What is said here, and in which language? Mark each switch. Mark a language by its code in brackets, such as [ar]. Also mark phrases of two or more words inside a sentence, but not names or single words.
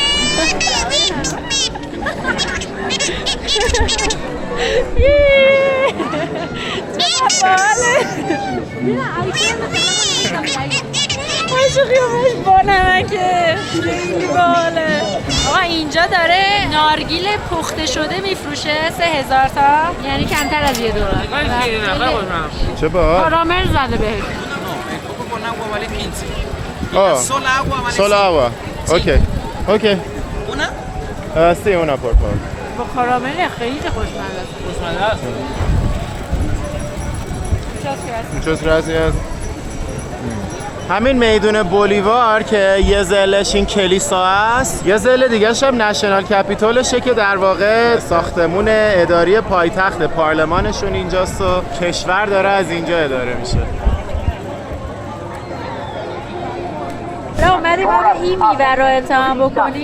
[fa] چه باله باشه خیامش با نمکه خیلی باله. آقا اینجا داره نارگیل پخته شده میفروشه 3000 تا، یعنی کمتر از $1. چه باحال. کارامل زده بهش. [es] Solo agua. Okay. Okay. Sí, una por favor. [fa] با کارامل خیلی خوشمزه است. خوشمزه است. [es] Muchas gracias. [fa] همین میدون بولیوار که یه ضلعش این کلیسا است، یه ضلع دیگه‌ش هم نشنال کپیتولشه که در واقع ساختمون اداری پایتخت پارلمانشون اینجاست و کشور داره از اینجا اداره میشه. اومدیم آب این میوه رو امتحان بکنیم.